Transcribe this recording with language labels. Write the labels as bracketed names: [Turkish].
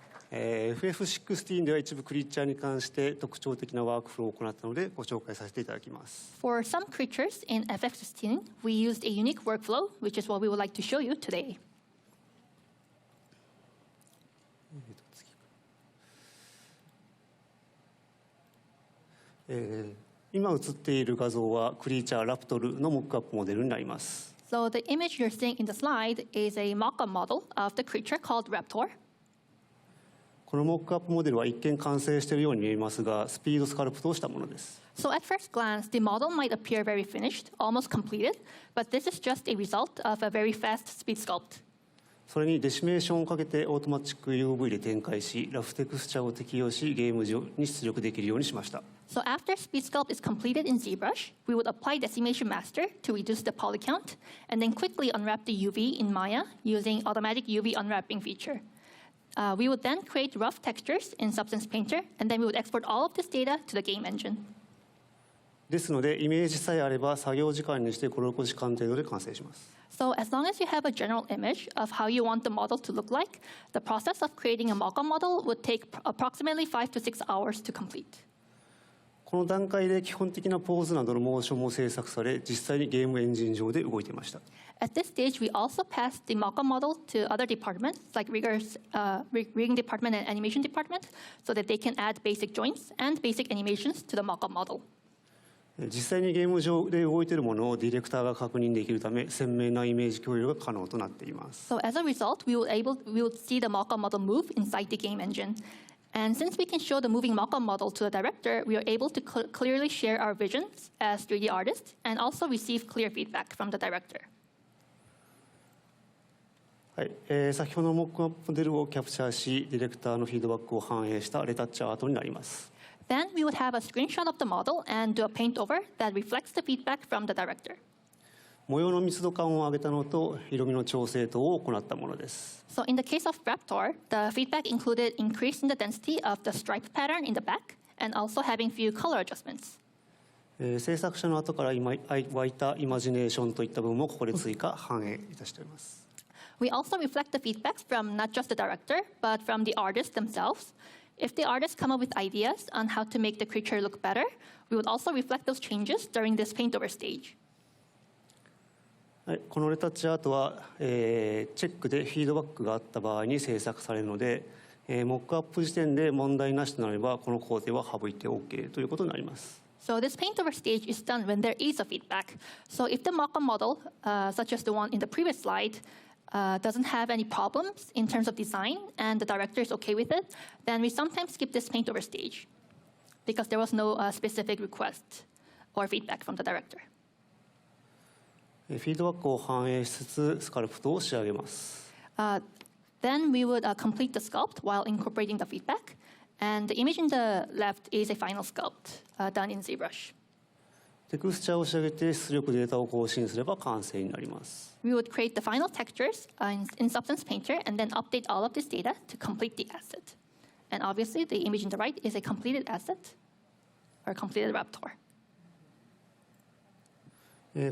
[Japanese] FF16 では一部クリーチャーに関して特徴的なワークフローを行ったのでご紹介させていただきます。 [English] For some creatures in FF16, we used a unique workflow, which is what we would like to show you today. [Japanese] 次今映っている画像はクリーチャーラプトルのモックアップモデルになります。 [English] So the image you're seeing in the slide is a mock-up model of the creature called Raptor. [Japanese] このモックアップモデルは一見完成しているように見えますが、スピードスカルプトをしたものです。 [English] So at first glance, the model might appear very finished, almost completed, but this is just a result of a very fast speed sculpt. [Japanese] それにデシメーションをかけてオートマチック UV で展開し、ラフテクスチャーを適用し、ゲーム上に出力できるようにしました。 [English] So after speed sculpt is completed in ZBrush, we would apply Decimation Master to reduce the poly count, and then quickly unwrap the UV in Maya using automatic UV unwrapping feature. We would then create rough textures in Substance Painter, and then we would export all of this data to the game engine. [Japanese] ですので、イメージさえあれば作業時間にして5、6時間程度で完成します。 [English] So as long as you have a general image of how you want the model to look like, the process of creating a mock-up model would take approximately 5 to 6 hours to complete. [Japanese] この段階で基本的なポーズなどのモーションも制作され、実際にゲームエンジン上で動いていました。 [English] At this stage, we also passed the mock-up model to other departments, like rigging department and animation department, so that they can add basic joints and basic animations to the mock-up model. [Japanese] 実際にゲーム上で動いているものをディレクターが確認できるため、鮮明なイメージ共有が可能となっています。 [English] So as a result, we would see the mock-up model move inside the game engine. And since we can show the moving mock-up model to the director, we are able to clearly share our visions as 3D artists and also receive clear feedback from the director. [Japanese] はい、先ほどのモックアップモデルをキャプチャーし、ディレクターのフィードバックを反映したレタッチアートになります。 [English] Then we would have a screenshot of the model and do a paint over that reflects the feedback from the director. [Japanese] 模様の密度感を上げたのと色味の調整等を行ったものです。 [English] So in the case of Raptor, the feedback included increase in the density of the stripe pattern in the back and also having few color adjustments. [Japanese] 制作者の後から湧いたイマジネーションといった部分もここで追加反映いたしております。 [English] We also reflect the feedbacks from not just the director, but from the artists themselves. If the artists come up with ideas on how to make the creature look better, we would also reflect those changes during this paint-over stage. [Japanese] はい、このレタッチアートは、チェックでフィードバックがあった場合に制作されるので、モックアップ時点で問題なしとなればこの工程は省いて OK ということになります。 [English] So this paint-over stage is done when there is a feedback. So if the mock-up model, such as the one in the previous slide, doesn't have any problems in terms of design and the director is okay with it, then we sometimes skip this paint-over stage because there was no specific request or feedback from the director. [Japanese] フィードバックを反映しつつスカルプトを仕上げます。 [English] Then we would complete the sculpt while incorporating the feedback, and the image in the left is a final sculpt done in ZBrush. [Japanese] テクスチャーを仕上げて出力データを更新すれば完成になります。 [English] We would create the final textures in Substance Painter and then update all of this data to complete the asset. And obviously, the image in the right is a completed asset or completed Raptor.